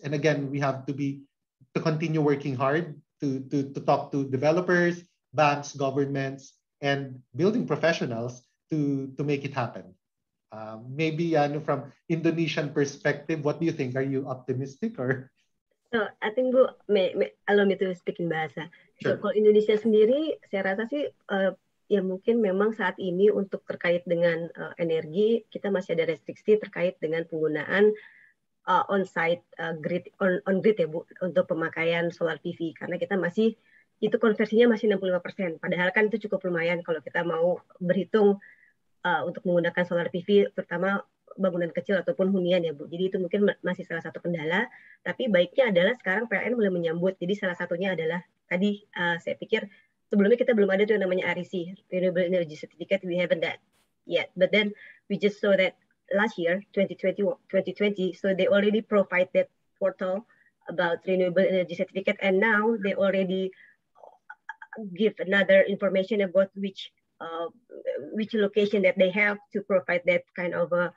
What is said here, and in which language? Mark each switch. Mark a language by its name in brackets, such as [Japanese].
[English] And again, we have to continue working hard to talk to developers, banks, governments, and building professionals to make it happen. Maybe from Indonesian perspective, what do you think? Are you optimistic or? So I think Bu, allow me to speak in bahasa. Sure. [Indonesian] So kalau Indonesia sendiri, saya rasa sih ya mungkin memang saat ini untuk terkait dengan energi kita masih ada restriksi terkait dengan penggunaan on-site grid on grid ya Bu untuk pemakaian solar PV karena kita masih itu konversinya masih 65%. Padahal kan itu cukup lumayan kalau kita mau berhitung untuk menggunakan solar PV, terutama bangunan kecil ataupun hunian ya Bu. Jadi itu mungkin masih salah satu kendala. Tapi baiknya adalah sekarang PLN mulai menyambut. Jadi salah satunya adalah tadi saya pikir sebelumnya kita belum ada tuh yang namanya REC, Renewable Energy Certificate. [English] We haven't that yet. But then we just saw that last year, 2020, so they already provide that portal about renewable energy certificate, and now they already give another information about which location that they have to provide that kind of